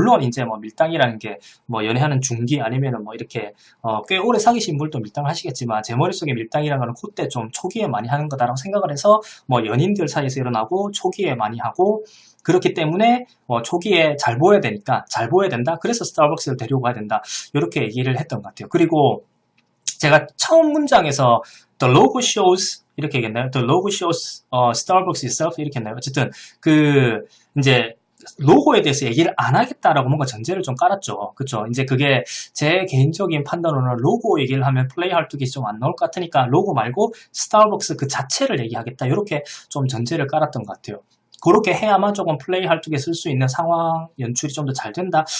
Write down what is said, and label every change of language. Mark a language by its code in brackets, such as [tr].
[ko] 물론 이제 뭐 밀당이라는 게 뭐 연애하는 중기 아니면은 뭐 이렇게 꽤 오래 사귀신 분도 밀당을 하시겠지만 제 머릿속에 밀당이라는 거는 그때 좀 초기에 많이 하는 거다라고 생각을 해서 뭐 연인들 사이에서 일어나고 초기에 많이 하고 그렇기 때문에 초기에 잘 보여야 되니까 잘 보여야 된다. 그래서 스타벅스를 데리고 가야 된다. 이렇게 얘기를 했던 것 같아요. 그리고 제가 처음 문장에서 [en] the logo shows [ko] 이렇게 얘기했나요? [en] The logo shows Starbucks itself [ko] 이렇게 했나요? 어쨌든 이제 로고에 대해서 얘기를 안 하겠다라고 뭔가 전제를 좀 깔았죠. 그쵸? 이제 그게 제 개인적인 판단으로는 로고 얘기를 하면 플레이 할 뚝이 좀 안 나올 것 같으니까 로고 말고 스타벅스 그 자체를 얘기하겠다. 이렇게 좀 전제를 깔았던 것 같아요. 그렇게 해야만 조금 플레이 할 적에 쓸 수 있는 상황 연출이 좀 더 잘 된다.